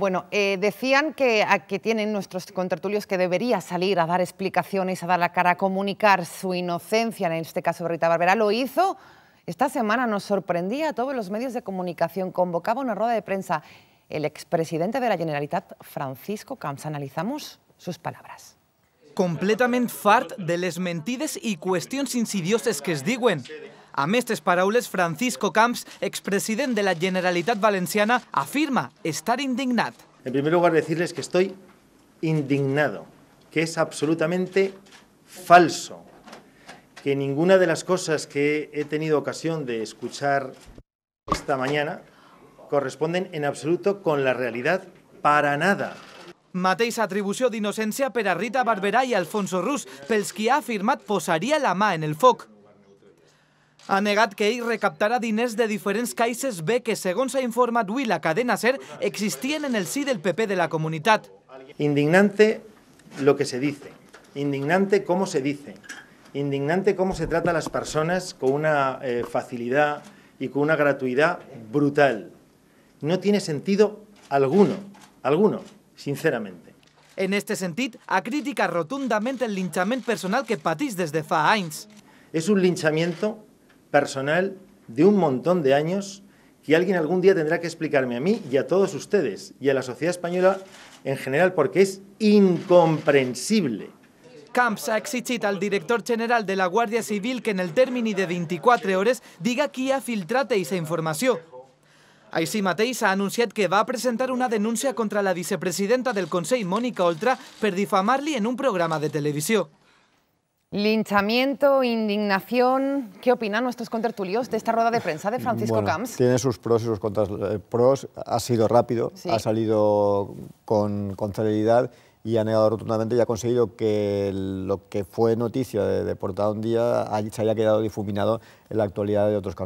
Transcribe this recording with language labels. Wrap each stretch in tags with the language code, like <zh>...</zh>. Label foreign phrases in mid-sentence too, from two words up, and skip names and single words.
<es>Bueno, decían que tienen nuestros contertulios que debería salir a dar explicaciones, a dar la cara, a comunicar su inocencia, en este caso Rita Barberá. Lo hizo. Esta semana nos sorprendía a todos los medios de comunicación. Convocaba una rueda de prensa el expresidente de la Generalitat, Francisco Camps. Analizamos sus palabras.</es> <ca>Completament fart de les mentides i qüestions insidioses que es diuen. Amb aquestes paraules, Francisco Camps, expresident de la Generalitat Valenciana, afirma estar indignat.</ca> <es>En primer lugar, decirles que estoy indignado, que es absolutamente falso, que ninguna de las cosas que he tenido ocasión de escuchar esta mañana corresponden en absoluto con la realidad, para nada.</es> <ca>Mateixa atribució d'innocència per a Rita Barberá i Alfonso Rus, pels qui ha afirmat posaria la mà en el foc. Ha negat que ell recaptarà diners de diferents caixes B que, segons ha informat avui la cadena SER, existien en el si del PP de la comunitat.</ca> <es>Indignante lo que se dice, indignante cómo se dice. Indignante cómo se trata a las personas con una facilidad y con una gratuidad brutal. No tiene sentido alguno, sinceramente.</es> <ca>En este sentit, ha criticat rotundament el linchament personal que patís des de fa anys.</ca> <es>Es un linchamiento personal de un montón de años que alguien algún día tendrá que explicarme a mí y a todos ustedes y a la sociedad española en general, porque es incomprensible.</es> <ca>Camps ha exigit al director general de la Guàrdia Civil que en el termini de 24 hores diga qui ha filtrat aquesta informació. Així mateix ha anunciat que va presentar una denúncia contra la vicepresidenta del Consell, Mónica Oltra, per difamar-li en un programa de televisió.</ca> <es>Linchamiento, indignación. ¿Qué opinan nuestros contertulios de esta rueda de prensa de Francisco Camps? Tiene sus pros y sus contras. Pros, ha sido rápido, ha salido con celeridad y ha negado rotundamente y ha conseguido que lo que fue noticia de portada un día se haya quedado difuminado en la actualidad de otros casos.</es>